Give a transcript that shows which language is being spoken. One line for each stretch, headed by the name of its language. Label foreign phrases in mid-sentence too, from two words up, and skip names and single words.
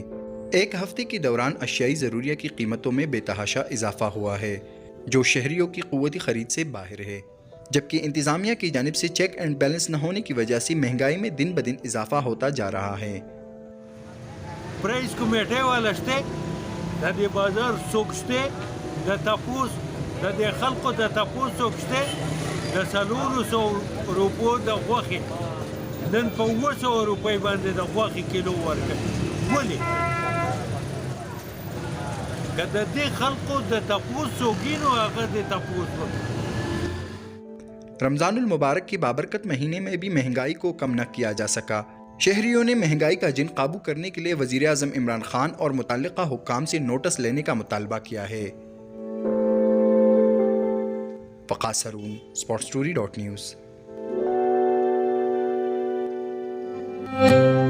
Urdu: ایک ہفتے کے دوران اشیائی ضروریہ کی قیمتوں میں بے تحاشا اضافہ ہوا ہے، جو شہریوں کی قوت خرید سے باہر ہے، جبکہ انتظامیہ کی جانب سے
English: check and balance
Urdu: نہ ہونے کی وجہ سے مہنگائی میں دن بدن اضافہ ہوتا جا رہا ہے۔
Pashto: پرائز کمیټه والا شته د دې بازار څوک شته د تپوس د دې خلکو د تپوس څوک شته د 400 روپو د غوښې نن په 200 روپۍ باندې د غوښې کیلو ورکوي. ولې که د دې خلکو د تپوس څوک وي نو هغه د تپوس وکړي.
Urdu: رمضان المبارک کے بابرکت مہینے میں بھی مہنگائی کو کم نہ کیا جا سکا۔ شہریوں نے مہنگائی کا جن قابو کرنے کے لیے وزیر اعظم عمران خان اور متعلقہ حکام سے نوٹس لینے کا مطالبہ کیا ہے۔ وقاص ہارون، sportstory.news۔